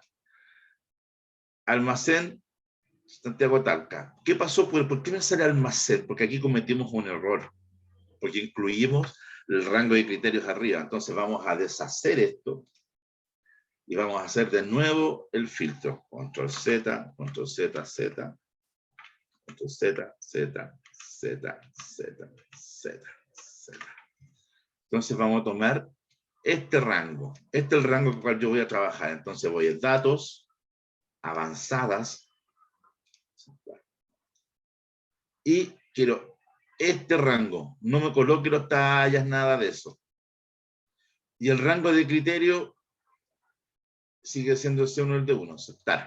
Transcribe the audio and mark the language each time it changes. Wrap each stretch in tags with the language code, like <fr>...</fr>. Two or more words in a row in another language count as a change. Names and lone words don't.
<es>Almacén, Santiago Talca. ¿Qué pasó? ¿Por qué me sale almacén? Porque aquí cometimos un error. Porque incluimos el rango de criterios arriba. Entonces vamos a deshacer esto y vamos a hacer de nuevo el filtro. Control Z, Control Z, Z, Control Z, Z, Z, Z, Z, Z. Entonces vamos a tomar este rango. Este es el rango con el cual yo voy a trabajar. Entonces voy a datos, avanzadas, y quiero este rango. No me coloque los tallas, nada de eso. Y el rango de criterio sigue siendo el C1 el de 1, aceptar.</es>